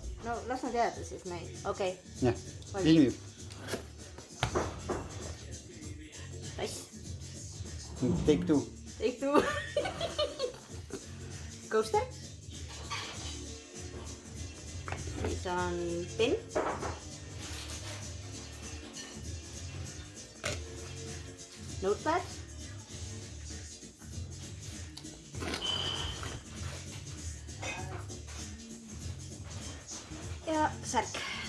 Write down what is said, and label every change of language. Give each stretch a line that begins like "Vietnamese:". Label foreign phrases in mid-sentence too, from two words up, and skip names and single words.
Estonian: No las nad jääda siis neid, okei. Jah, ilmib.
English: Nice. Take two. Take two. Coaster.
Estonian: Siis on pen. Notepad. Ja särk.